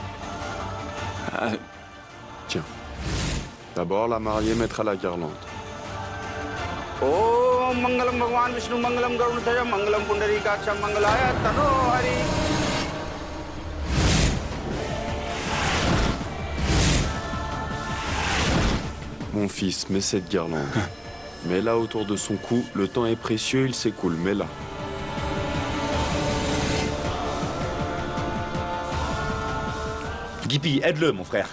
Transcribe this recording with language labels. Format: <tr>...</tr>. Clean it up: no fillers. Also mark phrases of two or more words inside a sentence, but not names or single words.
<fr>Tiens. D'abord, la mariée mettra la guirlande.</fr> <sa>ॐ मङ्गलम् भगवान् विष्णुः मङ्गलम् गरुडाय मङ्गलम् पुण्डरीकाक्षः मङ्गलाय तनो हरिः.</sa> <fr>Mon fils, mets cette guirlande. Mets-la autour de son cou. Le temps est précieux, il s'écoule. Mets-la. Gippy, aide-le, mon frère.</fr>